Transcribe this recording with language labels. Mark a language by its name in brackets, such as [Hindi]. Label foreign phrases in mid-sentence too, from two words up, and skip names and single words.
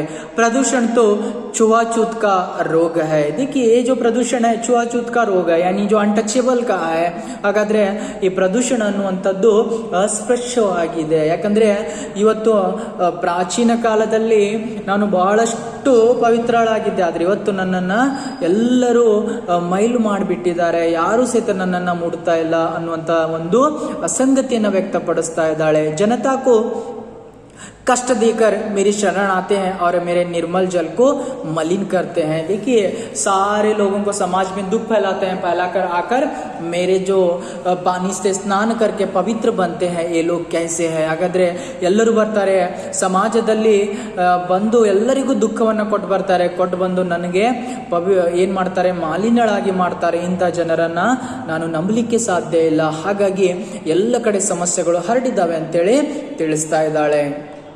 [Hindi] प्रदूषण तो छुआछूत का रोग है. देखिए ये जो प्रदूषण है छुआछूत का रोग है, यानी जो अनटचेबल का है. [Kannada] ಹಾಗಾದ್ರೆ ಈ ಪ್ರದೂಷಣ ಅನ್ನುವಂಥದ್ದು ಅಸ್ಪೃಶ್ಯವಾಗಿದೆ. ಯಾಕಂದ್ರೆ ಇವತ್ತು ಪ್ರಾಚೀನ ಕಾಲದಲ್ಲಿ ನಾನು ಬಹಳಷ್ಟು ಪವಿತ್ರಳಾಗಿದ್ದೆ, ಆದ್ರೆ ಇವತ್ತು ನನ್ನನ್ನ ಎಲ್ಲರೂ ಮೈಲು ಮಾಡಿಬಿಟ್ಟಿದ್ದಾರೆ, ಯಾರು ಸಹಿತ ನನ್ನನ್ನ ಮುಡ್ತಾ ಇಲ್ಲ ಅನ್ನುವಂತ ಒಂದು ಅಸಂಗತಿಯನ್ನು ವ್ಯಕ್ತಪಡಿಸ್ತಾ ಇದ್ದಾಳೆ. [Hindi] ಜನತಾಕು कष्ट देकर मेरी शरण आते हैं और मेरे निर्मल जल को मलिन करते हैं. देखिए सारे लोगों को समाज में दुख फैलाते हैं, फैलाकर आकर मेरे जो पानी से स्नान करके पवित्र बनते हैं ये लोग कैसे हैं. [Kannada] ಹಾಗಾದ್ರೆ ಎಲ್ಲರೂ ಬರ್ತಾರೆ ಸಮಾಜದಲ್ಲಿ ಬಂದು ಎಲ್ಲರಿಗೂ ದುಃಖವನ್ನು ಕೊಟ್ಟು ಬರ್ತಾರೆ, ಕೊಟ್ಟು ಬಂದು ನನಗೆ ಏನ್ ಮಾಡ್ತಾರೆ, ಮಾಲಿನ್ಯಳಾಗಿ ಮಾಡ್ತಾರೆ. ಇಂಥ ಜನರನ್ನ ನಾನು ನಂಬಲಿಕ್ಕೆ ಸಾಧ್ಯ ಇಲ್ಲ. ಹಾಗಾಗಿ ಎಲ್ಲ ಕಡೆ ಸಮಸ್ಯೆಗಳು ಹರಡಿದ್ದಾವೆ ಅಂತೇಳಿ ತಿಳಿಸ್ತಾ ಇದ್ದಾಳೆ.